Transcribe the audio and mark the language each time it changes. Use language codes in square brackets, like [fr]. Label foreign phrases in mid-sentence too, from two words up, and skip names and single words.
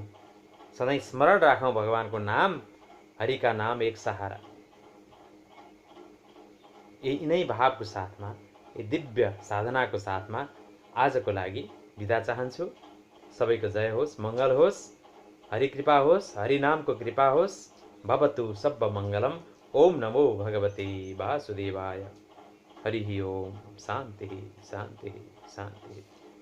[ne] सधैँ स्मरण राखौँ भगवानको नाम, हरिका नाम एक सहारा। यिनै भावको साथमा, यी दिव्य साधनाको साथमा आजको लागि बिदा चाहन्छु। सबैको जय होस्, मङ्गल होस्, हरि कृपा होस्, हरि नामको कृपा होस्। [pi] भवतु सब्ब मङ्गलम। [sa] ओम नमो भगवते वासुदेवाय। हरि ओम। शान्ति शान्ति शान्ति।